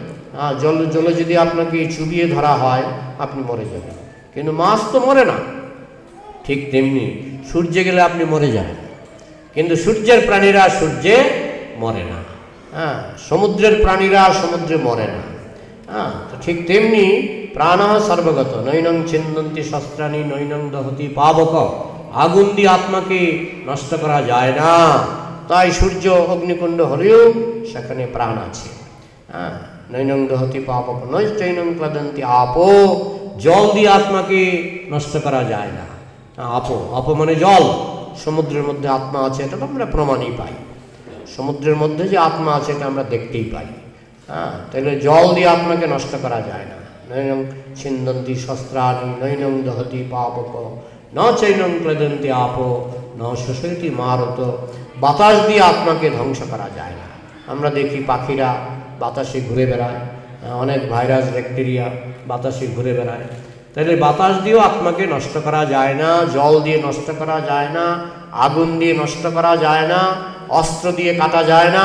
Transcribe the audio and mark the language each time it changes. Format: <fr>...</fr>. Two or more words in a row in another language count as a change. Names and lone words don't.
<bn>জলে যদি আপনাকে চুবিয়ে ধরা হয়, আপনি মরে যাবেন, কিন্তু মাছ তো মরে না। ঠিক তেমনি সূর্যে গেলে আপনি মরে যাবেন, কিন্তু সূর্যের প্রাণীরা সূর্যে মরে না। হ্যাঁ, সমুদ্রের প্রাণীরা সমুদ্রে মরে না। হ্যাঁ, তো ঠিক তেমনি প্রাণ সর্বগত,</bn> <sa>নৈনং ছিন্দন্তি শস্ত্রাণি নৈনং দহতি পাবক,</sa> <bn>আগুন দিয়ে আত্মাকে নষ্ট করা যায় না। তাই সূর্য অগ্নিকুণ্ড হলেও সেখানে প্রাণ আছে। হ্যাঁ,</bn> <sa>নৈনং দহতি পাবক নৈনং ক্লদন্তি আপো,</sa> <bn>জল দিয়ে আত্মাকে নষ্ট করা যায় না। আপো, আপো মানে জল। সমুদ্রের মধ্যে আত্মা আছে, এটা তো আমরা প্রমাণই পাই। সমুদ্রের মধ্যে যে আত্মা আছে এটা আমরা দেখতেই পাই। হ্যাঁ, তাহলে জল দিয়ে আত্মাকে নষ্ট করা যায় না।</bn> <sa>নৈনং ছিন্দন্তি শস্ত্রাণি নৈনং দহতি পাবক ন চৈনং ক্লদন্তি আপো ন শোষয়তি মারত,</sa> <bn>বাতাস দিয়ে আত্মাকে ধ্বংস করা যায় না। আমরা দেখি পাখিরা বাতাসে ঘুরে বেড়ায়, অনেক ভাইরাস ব্যাকটেরিয়া বাতাসে ঘুরে বেড়ায়। তাহলে বাতাস দিয়েও আত্মাকে নষ্ট করা যায় না, জল দিয়ে নষ্ট করা যায় না, আগুন দিয়ে নষ্ট করা যায় না, অস্ত্র দিয়ে কাটা যায় না।</bn>